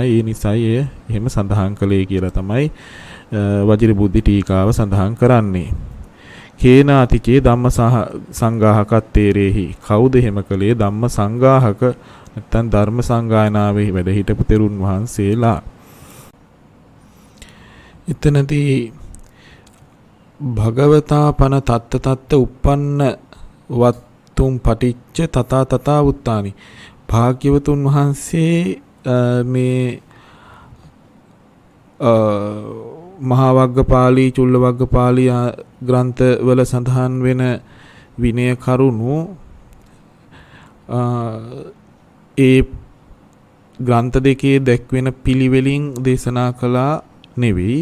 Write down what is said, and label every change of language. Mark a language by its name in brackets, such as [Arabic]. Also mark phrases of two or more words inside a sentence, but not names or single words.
[Sinhala] ඒ නිසායි එය එහෙම සඳහන් කළේ කියලා තමයි වජිර බුද්ධි ටීකාව සඳහන් කරන්නේ. [Pali] කේනාතිචේ ධම්ම සංඝාහකත් තේරෙහි. [Sinhala] කවුද එහෙම කළේ? [Pali] ධම්ම සංඝාහක [Sinhala] නැත්නම් ධර්ම සංගායනාවේ වැඩ හිටපු තෙරුන් වහන්සේලා. එතනදී [Pali] භගවතා පන තත්ත උප්පන්න වත්තුම් පටිච්ච තථා තථා උත්තානි. [Sinhala] භාග්‍යවතුන් වහන්සේ මේ මහා වග්ගපාලී චුල්ල වග්ගපාලී ග්‍රන්ථවල සඳහන් වෙන විනය කරුණු ඒ ග්‍රන්ථ දෙකේ දැක්වෙන පිළිවෙලින් දේශනා කළා නෙවෙයි.